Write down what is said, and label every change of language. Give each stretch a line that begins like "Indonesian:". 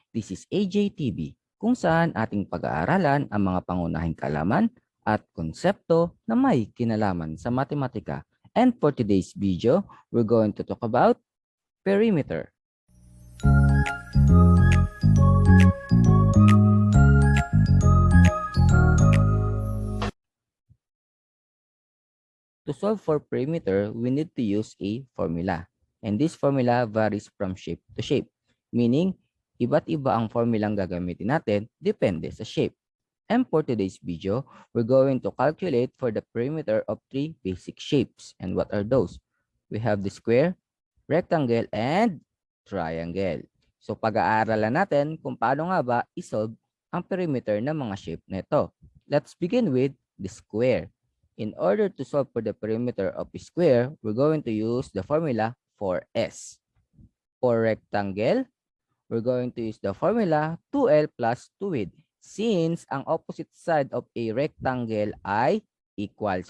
English: This is AJTV,
Filipino: kung saan ating pag-aaralan ang mga pangunahing kaalaman at konsepto na may kinalaman sa matematika.
English: And for today's video, we're going to talk about perimeter. To solve for perimeter, we need to use a formula. And this formula varies from shape to shape, meaning
Filipino: iba't iba ang formulang gagamitin natin depende sa shape.
English: And for today's video, we're going to calculate for the perimeter of three basic shapes. And what are those? We have the square, rectangle, and triangle.
Filipino: So pag-aaralan natin kung paano nga ba isolve ang perimeter ng mga shape nito.
English: Let's begin with the square. In order to solve for the perimeter of a square, we're going to use the formula 4S. For rectangle, we're going to use the formula 2L plus 2 width. Since ang opposite side of a rectangle ay equal.